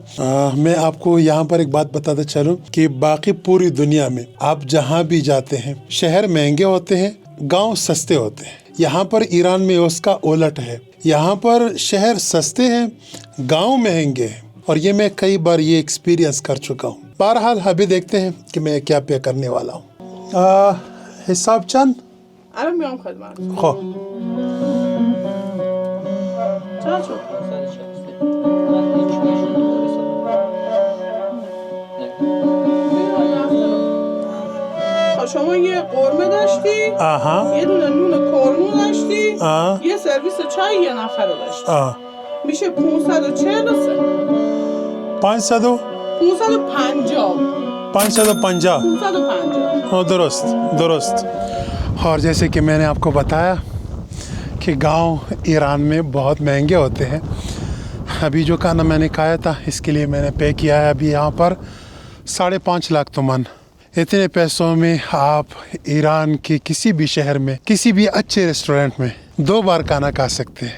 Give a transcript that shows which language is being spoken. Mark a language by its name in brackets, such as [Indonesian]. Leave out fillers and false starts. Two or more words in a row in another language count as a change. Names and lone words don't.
[Urdu] میں آپ کو یہاں پر ایک بات بتاتا چلوں کہ باقی پوری دنیا میں آپ جہاں بھی جاتے ہیں، شہر مہنگے ہوتے ہیں، گاؤں سستے ہوتے ہیں. یہاں پر ایران میں اس کا الٹ ہے. یہاں پر شہر سستے ہیں، گاؤں مہنگے ہیں. اور یہ میں کئی بار یہ ایکسپیرینس کر چکا ہوں. بہرحال ابھی دیکھتے ہیں کہ میں کیا پے کرنے والا ہوں. [Persian] حساب چند الان میام خدمت. خب چند شد؟ شما یه قرمه داشتی، یه دونه نون کارمون داشتی، یه سرویس چای یه نفر رو داشتی. میشه 543 550 درست. [Urdu] اور جیسے کہ میں نے آپ کو بتایا کہ گاؤں ایران میں بہت مہنگے ہوتے ہیں. ابھی جو کھانا میں نے کھایا تھا اس کے لیے میں نے پے کیا ہے ابھی یہاں پر 5.5 لاکھ تومان. اتنے پیسوں میں آپ ایران کے کسی بھی شہر میں کسی بھی اچھے ریسٹورنٹ میں 2 بار کھانا کھا سکتے ہیں.